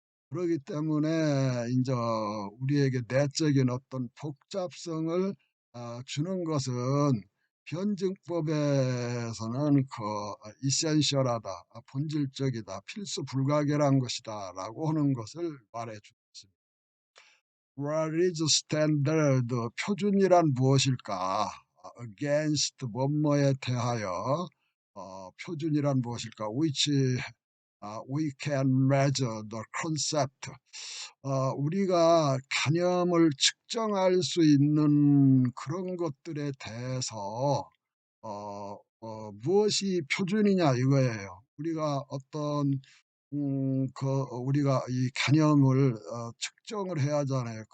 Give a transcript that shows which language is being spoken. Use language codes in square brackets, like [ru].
[ko] 그렇기 때문에 이제 우리에게 내적인 어떤 복잡성을 주는 것은 변증법에서는 이센셜하다, 본질적이다, 필수 불가결한 것이다라고 하는 것을 말해주고 있습니다. [en] What is standard? [ko] 표준이란 무엇일까? Against 뭐뭐에 대하여 표준이란 무엇일까? [en] Which we can measure the concept. [ko] 우리가 개념을 측정할 수 있는 그런 것들에 대해서 무엇이 표준이냐 이거예요. 우리가 우리가 이 개념을 측정을 해야 하잖아요.